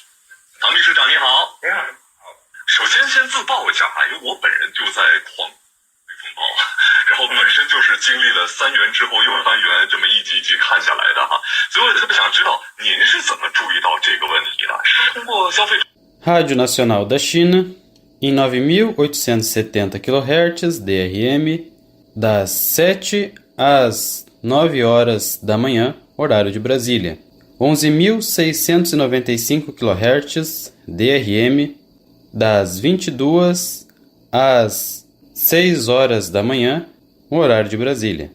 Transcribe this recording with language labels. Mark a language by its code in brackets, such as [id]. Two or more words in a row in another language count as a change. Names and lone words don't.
[zh] 唐秘书长你好。你好。首先自报一下啊，因为我本人就在广风暴，然后本身就是经历了3元之后又3元这么一集一集看下来的哈，所以我特别想知道您是怎么注意到这个问题的？是通过消费者 [pt] Rádio Nacional da China, em 9.870 kHz DRM, das 7 às 9 horas da manhã, horário de Brasília. 11.695 kHz DRM, das 22 às 6 horas da manhã, horário de Brasília.